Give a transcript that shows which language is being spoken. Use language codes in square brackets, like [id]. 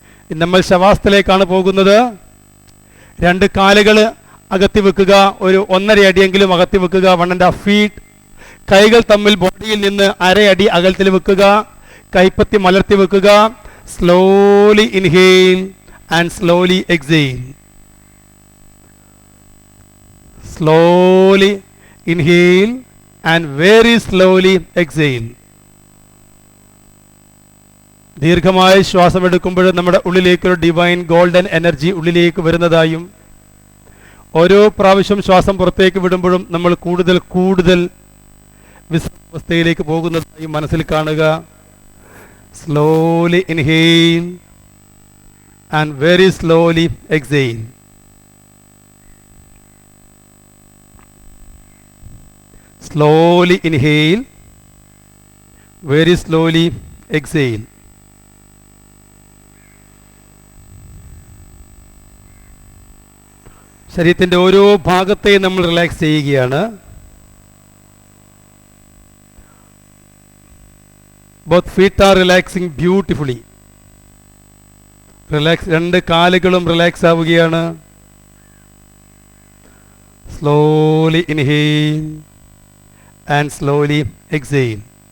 [ml] നമ്മൾ ശവാസത്തിലേക്കാണ് പോകുന്നത്. രണ്ട് കാലുകൾ അകത്തി വെക്കുക. ഒരു 1.5 അടിയെങ്കിലും അകത്തി വെക്കുക. [en] 1.5 feet. [ml] കൈകൾ തമ്മിൽ ബോഡിയിൽ നിന്ന് 1/2 അടി അകലത്തിൽ വെക്കുക. കൈപ്പത്തി മലർത്തി വെക്കുക. [en] slowly inhale and slowly exhale. slowly inhale and very slowly exhale. [ml] ദീർഘമായ ശ്വാസം എടുക്കുമ്പോൾ നമ്മുടെ ഉള്ളിലേക്ക് ഒരു ഡിവൈൻ ഗോൾഡൻ എനർജി ഉള്ളിലേക്ക് വരുന്നതായും ഓരോ പ്രാവശ്യം ശ്വാസം പുറത്തേക്ക് വിടുമ്പോഴും നമ്മൾ കൂടുതൽ വിശ്രമാവസ്ഥയിലേക്ക് പോകുന്നതായും മനസ്സിൽ കാണുക. [en] slowly inhale and very slowly exhale. slowly inhale, very slowly exhale. [ml] ശരീരത്തിന്റെ ഓരോ ഭാഗത്തെയും നമ്മൾ റിലാക്സ് ചെയ്യുകയാണ്. [en] both feet are relaxing beautifully. Relax. [ml] രണ്ട് കാലുകളും റിലാക്സ് ആവുകയാണ്. [en] slowly inhale and slowly exhale.